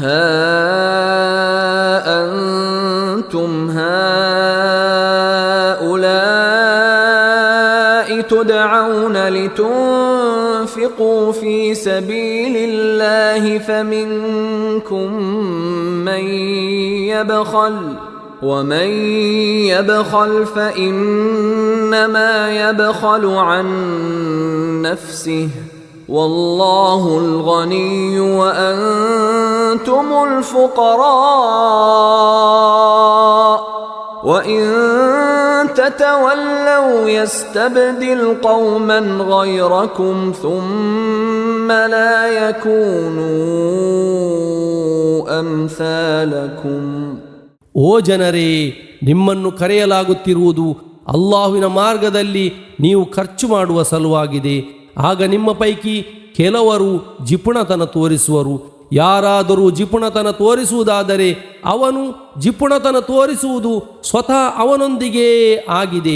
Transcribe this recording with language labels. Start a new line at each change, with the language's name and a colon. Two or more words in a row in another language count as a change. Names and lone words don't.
Arabic: أنتم هؤلاء تدعون لتنفقوا في سبيل الله فمنكم من يبخل ومن يبخل فإنما يبخل عن نفسه والله الغني وأنتم الفقراء وإن تتولوا يستبدل قوما غيركم ثم لا يكونوا أمثالكم.
Kannada: ಓ ಜನರೇ, ನಿಮ್ಮನ್ನು ಕರೆಯಲಾಗುತ್ತಿರುವುದು ಅಲ್ಲಾಹುವಿನ ಮಾರ್ಗದಲ್ಲಿ ನೀವು ಖರ್ಚು ಮಾಡುವ ಸಲುವಾಗಿದೆ. ಆಗ ನಿಮ್ಮ ಪೈಕಿ ಕೆಲವರು ಜಿಪುಣತನ ತೋರಿಸುವರು. ಯಾರಾದರೂ ಜಿಪುಣತನ ತೋರಿಸುವುದಾದರೆ ಅವನು ಜಿಪುಣತನ ತೋರಿಸುವುದು ಸ್ವತಃ ಅವನೊಂದಿಗೇ ಆಗಿದೆ.